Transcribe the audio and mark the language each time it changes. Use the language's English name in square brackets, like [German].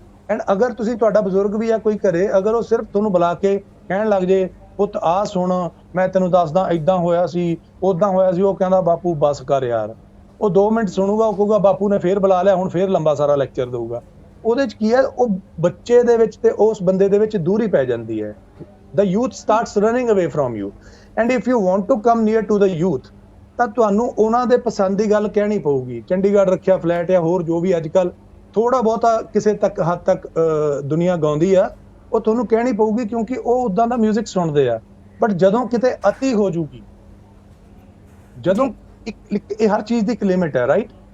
[Punjabi] And ਅਗਰ ਤੁਸੀਂ, ਤੁਹਾਡਾ ਬਜ਼ੁਰਗ ਵੀ ਆ ਕੋਈ ਘਰੇ, ਅਗਰ ਉਹ ਸਿਰਫ ਤੁਹਾਨੂੰ ਬੁਲਾ ਕੇ ਕਹਿਣ ਲੱਗ ਜੇ ਪੁੱਤ ਆਹ ਸੁਣ, ਮੈਂ ਤੈਨੂੰ ਦੱਸਦਾ ਏਦਾਂ ਹੋਇਆ ਸੀ, ਓਦਾਂ ਹੋਇਆ ਸੀ, ਉਹ ਕਹਿੰਦਾ ਬਾਪੂ ਬਸ ਕਰ ਯਾਰ, ਉਹ 2 ਮਿੰਟ ਸੁਣੂਗਾ, ਉਹ ਕਹੂਗਾ ਬਾਪੂ ਨੇ ਫੇਰ ਬੁਲਾ ਲਿਆ, ਹੁਣ ਫੇਰ ਲੰਬਾ ਸਾਰਾ ਲੈਕਚਰ ਦਊਗਾ। ਉਹਦੇ ਚ ਕੀ ਹੈ, ਉਹ ਬੱਚੇ ਦੇ ਵਿੱਚ ਤੇ ਉਸ ਬੰਦੇ ਦੇ ਵਿੱਚ ਦੂਰੀ ਪੈ ਜਾਂਦੀ ਹੈ। [English] The youth starts running away from you, and if you want to come near to the youth, [Punjabi] ਤਾਂ ਤੁਹਾਨੂੰ ਉਹਨਾਂ ਦੇ ਪਸੰਦ ਦੀ ਗੱਲ ਕਹਿਣੀ ਪਊਗੀ। ਚੰਡੀਗੜ੍ਹ ਰੱਖਿਆ ਫਲੈਟ ਜਾਂ ਹੋਰ ਜੋ ਵੀ ਅੱਜ ਕੱਲ ਥੋੜਾ ਬਹੁਤਾ ਕਿਸੇ ਤੱਕ ਹੱਦ ਤੱਕ ਦੁਨੀਆ ਗਾਉਂਦੀ ਆ, ਉਹ ਤੁਹਾਨੂੰ ਕਹਿਣੀ ਪਊਗੀ ਕਿਉਂਕਿ ਉਹ ਉਦਾਂ ਦਾ ਮਿਊਜ਼ਿਕ ਸੁਣਦੇ ਆ। ਬਟ ਜਦੋਂ ਕਿਤੇ ਅਤੀ ਹੋ ਜੂਗੀ, ਜਦੋਂ ਇਹ ਹਰ ਚੀਜ਼ ਦੀ ਇੱਕ ਲਿਮਿਟ ਹੈ, ਰਾਈਟ?